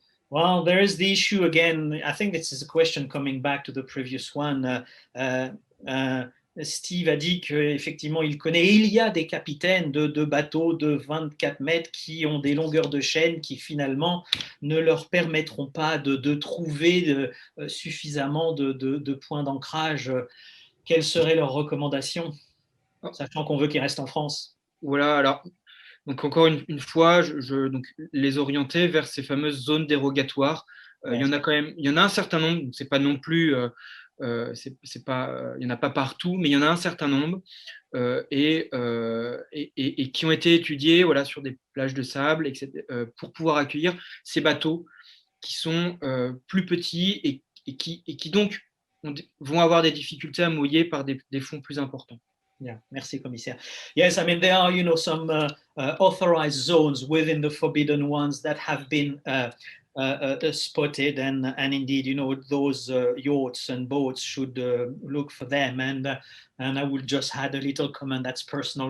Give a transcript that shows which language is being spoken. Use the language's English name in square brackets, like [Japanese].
[English] Well, there is the issue again. I think this is a question coming back to the previous one. [French] Steve a dit qu'effectivement, il connaît, et il y a des capitaines de bateaux de 24 mètres qui ont des longueurs de chaîne qui finalement ne leur permettront pas de trouver suffisamment de points d'ancrage. Quelles seraient leurs recommandations, sachant qu'on veut qu'ils restent en France? Voilà, alors, donc encore une fois, donc, les orienter vers ces fameuses zones dérogatoires. Il y en a quand même, il y en a un certain nombre, c'est pas non plus, c'est pas, il y en a pas partout, mais il y en a un certain nombre et qui ont été étudiés, voilà, sur des plages de sable, etc., pour pouvoir accueillir ces bateaux qui sont plus petits et qui donc vont avoir des difficultés à mouiller par des fonds plus importants. Yeah, merci, Commissaire. [English] Yes, I mean, there are, some authorized zones within the forbidden ones that have been spotted, and indeed, those yachts and boats should look for them. And I would just add a little comment that's personal.